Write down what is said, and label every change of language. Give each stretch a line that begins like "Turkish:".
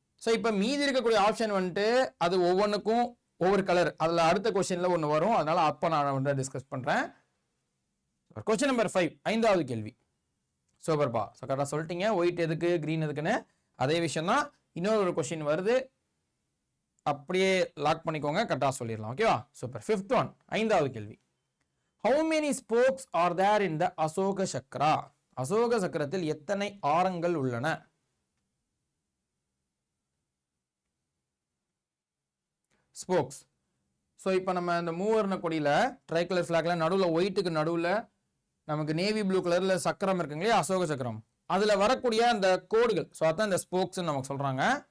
Tamil: So இப்போ மீதி இருக்கக்கூடிய ஆப்ஷன் வந்துட்டு அது ஒவ்வொன்றுக்கும் ஒவ்வொரு கலர், அதில் அடுத்த கொஸ்டின்ல ஒன்று வரும், அதனால அப்போ நான் வந்து டிஸ்கஸ் பண்றேன். கொஸ்டின் நம்பர் 5, 5வது கேள்வி. சூப்பர்பா. ஸோ கரெக்டாக சொல்லிட்டீங்க. ஒயிட் எதுக்கு கிரீன் எதுக்குன்னு அதே விஷயம் தான். இன்னொரு கொஸ்டின் வருது, அப்படியே லாக் பண்ணிக்கோங்க, கரெக்டாக சொல்லிடலாம். ஓகேவா? சூப்பர்.
English: 5th one,
Tamil: 5வது கேள்வி.
English: How many spokes are there in the Ashoka chakra?
Tamil: அசோக சக்கரத்தில் எத்தனை ஆரங்கள் உள்ளன? ஸ்போக்ஸ். ஸோ இப்போ நம்ம இந்த மூவர்ண கொடியில ட்ரைகலர் ஃபிளாக்ல நடுவில் ஒயிட்டுக்கு நடுவில் நமக்கு நேவி ப்ளூ கலர்ல சக்கரம் இருக்குங்களே, அசோக சக்கரம், அதுல வரக்கூடிய அந்த கோடுகள், ஸோ அதான் இந்த ஸ்போக்ஸ் நமக்கு சொல்றாங்க.